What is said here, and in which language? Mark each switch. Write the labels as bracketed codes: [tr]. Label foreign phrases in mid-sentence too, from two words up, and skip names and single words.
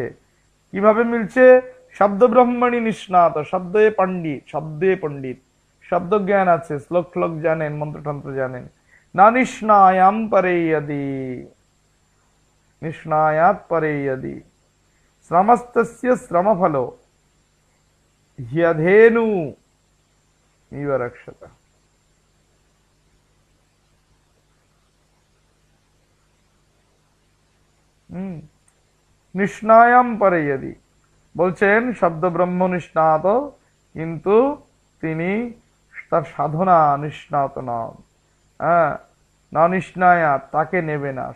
[bn] কিভাবে মিলছে, শব্দ ব্রহ্মণী নিষ্ণাত, শব্দে পণ্ডিত, শব্দে পণ্ডিত, শব্দ জ্ঞান আছে, শ্লোক ফ্লোক জানেন, মন্ত্রতন্ত্র জানেন। [sa] না নিষ্ণায়াম পরে যদি, নিষ্ণায়াত পরে যদি শ্রমস্তস্য শ্রমফলো ह्यधेनु इव रक्षत। নিষ্ণায়াম পরে যদি, [bn] বলছেন শব্দ ব্রহ্ম নিষ্ণাত, কিন্তু তিনি তার সাধনা নিষ্ণাত নাম, হ্যাঁ, না নিষ্ণায়া, তাকে নেবে না।